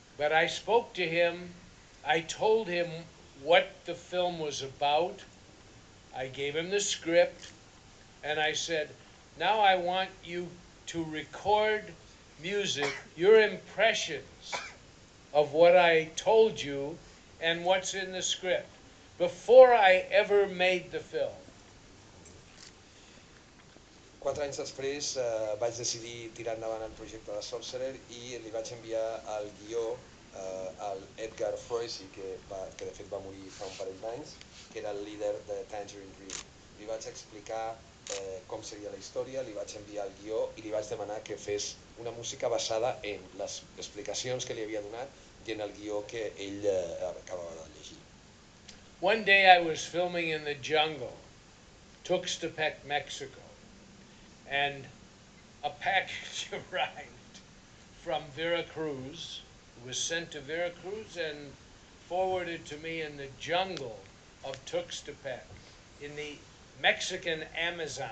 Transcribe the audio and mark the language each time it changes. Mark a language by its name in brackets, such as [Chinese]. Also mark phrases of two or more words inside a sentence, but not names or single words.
[English] But I spoke to him, I told him what the film was about, I gave him the script, and I said, now I want you to record music, your impressions of what I told you and what's in the script, before I ever made the film. [Catalan] 4 anys després vaig decidir tirar endavant el projecte de Sorcerer i li vaig enviar el guió al Edgar Froese, que de fet va morir fa un parell d'anys, que era el líder de Tangerine Dream. Li vaig explicar com seria la història, li vaig enviar el guió i li vaig demanar que fes una música basada en les explicacions que li havia donat i en el guió que ell acabava de llegir. [English] One day I was filming in the jungle, Tuxtepec, Mexico, and a package arrived from Veracruz. It was sent to Veracruz and forwarded to me in the jungle of Tuxtepec, in the Mexican Amazon.